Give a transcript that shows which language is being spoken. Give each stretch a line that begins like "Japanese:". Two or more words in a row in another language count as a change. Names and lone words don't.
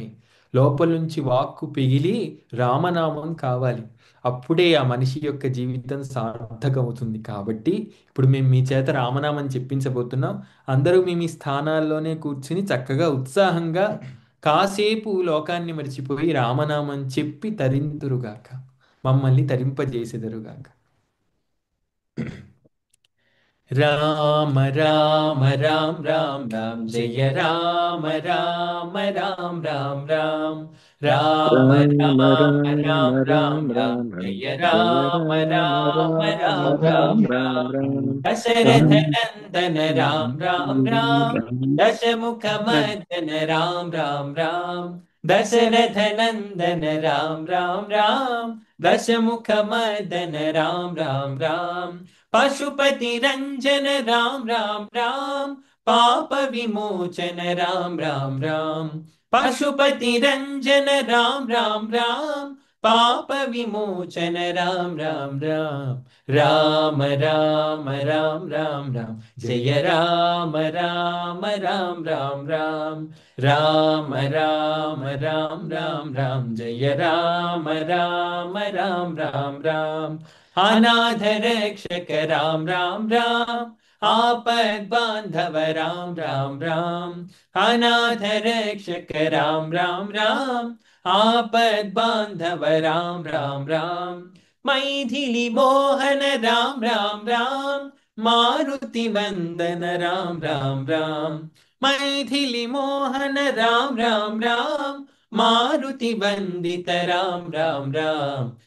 Telugu: లోపల నుంచి వాక్కు పిగిలి రామనామం కావాలి, అప్పుడే ఆ మనిషి యొక్క జీవితం సార్థకమవుతుంది. కాబట్టి ఇప్పుడు మేము మీ చేత రామనామం చెప్పించబోతున్నాం. అందరూ మీ మీ స్థానాల్లోనే కూర్చుని చక్కగా ఉత్సాహంగా కాసేపు లోకాన్ని మరిచిపోయి రామనామం చెప్పి తరింతురుగాక, మమ్మల్ని తరింపజేసెదరుగాక.
Sanskrit: రామ రామ రామ రామ రామ, జయ రామ రామ రామ రామ రామ, రామ రామ రామ రామ రామ రామ రామ రామ, రామ జయ జయ రామ రామ రామ రామ రామ రామ రామ రామ. రామ దశరథ రామ నందన రామ రామ రామ, దశముఖ మదన రామ రామ రామ, దశరథ నందన రామ రామ రామ, దశముఖ మదన రామ రామ రామ. పశుపతి రంజన రామ రామ రామ, పాప విమోచన రామ రామ రామ, పశుపతి రంజన రామ రామ రామ, పాప విమోచన రామ రామ రామ. రామ రామ రామ రామ రామ, జయ రామ రామ రామ రామ రామ, రామ రామ రామ రామ రామ, జయ రామ రామ రామ రామ రామ. अनाथ रक्षक राम राम राम, आपद बांधव राम राम राम, अनाथ रक्षक राम राम राम, आपद बांधव राम राम राम. मैथिली मोहन राम राम राम, मारुति वंदन राम राम राम, मैथिली मोहन राम राम राम, मारुति वंदित राम राम राम.